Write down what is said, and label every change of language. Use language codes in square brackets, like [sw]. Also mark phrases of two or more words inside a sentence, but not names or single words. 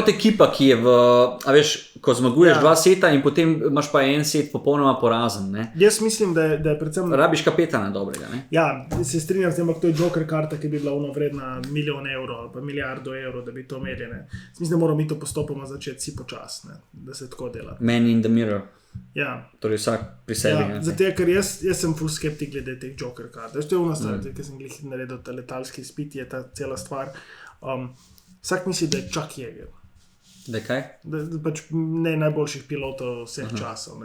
[sl] je kot ekipa, ki je ko zmaguješ 2 seta in potem imaš pa en set popolnoma porazen. Ne? Jaz mislim, da je predvsem. Rabiš kapetana dobrega. Ne? Ja, se strinjam s tem, ampak to je Joker karta, ki bi bila vredna $1 milijon ali pa milijardo evrov, da bi to imeli. Mislim, da moramo mi to postopoma začeti si počasne, da se tako dela. [en] Man in the mirror. [sl] Ja. Torej vsak pri sebi. Zato, ker jaz sem full skeptik glede teh Joker kart. To je una stvar, ker sem glih naredil ta letalski izpit, je ta cela stvar. Vsak misli, da je Chuck Yeager. Da kaj? Da pač ne najboljših pilotov vseh časov.